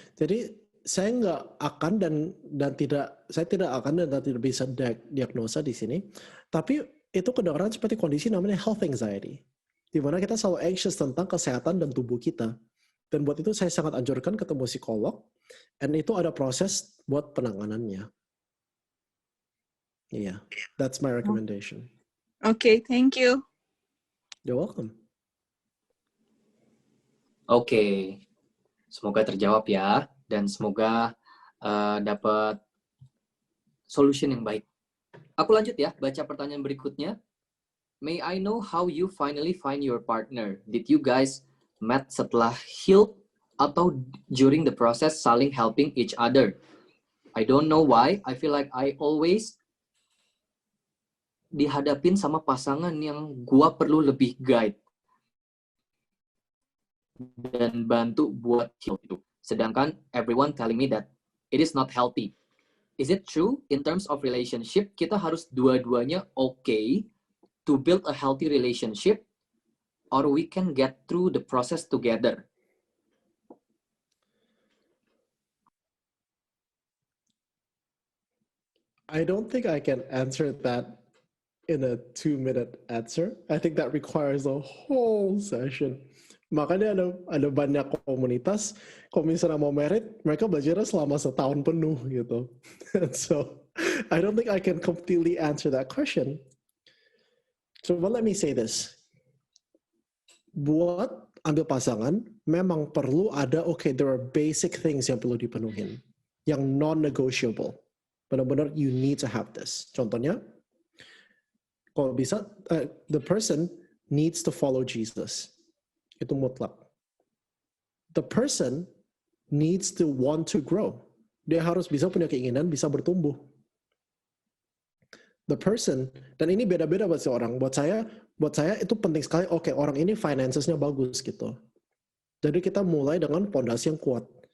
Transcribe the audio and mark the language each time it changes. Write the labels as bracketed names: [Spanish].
[Indonesian] Jadi saya nggak akan dan tidak bisa diagnosa di sini, tapi itu kedengaran seperti kondisi namanya health anxiety, di mana kita selalu anxious tentang kesehatan dan tubuh kita. Dan buat itu saya sangat anjurkan ketemu psikolog, dan itu ada proses buat penanganannya. Iya, [English] that's my recommendation. Okay, thank you. You're welcome. [Indonesian] Oke, semoga terjawab ya. Dan semoga dapat solution yang baik. Aku lanjut ya, baca pertanyaan berikutnya. [English] May I know how you finally find your partner? Did you guys met [Indonesian] setelah [English] healed [Indonesian] atau [English] during the process [Indonesian] saling [English] helping each other? I don't know why, I feel like I always [Indonesian] dihadapin sama pasangan yang gua perlu lebih guide dan bantu buat heal itu. Sedangkan [English] everyone telling me that it is not healthy. Is it true in terms of relationship [Indonesian] kita harus dua-duanya [English] okay to build a healthy relationship, or we can get through the process together? I don't think I can answer that in a 2-minute answer. I think that requires a whole session. [Indonesian] Makanya ada banyak komunitas, kalau misalnya mau merit, mereka belajarnya selama setahun penuh gitu. [English] So, I don't think I can completely answer that question. So, but let me say this. [Indonesian] Buat ambil pasangan, memang perlu ada, [English] okay, there are basic things [Indonesian] yang perlu dipenuhin. Yang [English] non-negotiable. [Indonesian] Benar-benar [English] you need to have this. [Indonesian] Contohnya, kalau bisa, [English] the person needs to follow Jesus. [Indonesian] Itu mutlak. [English] The person needs to want to grow. [Indonesian] Dia harus bisa punya keinginan, bisa bertumbuh. [English] The person, [Indonesian] dan ini beda-beda buat seorang. Buat saya itu penting sekali. Oke, orang ini finances-nya bagus gitu. Jadi kita mulai dengan pondasi yang kuat.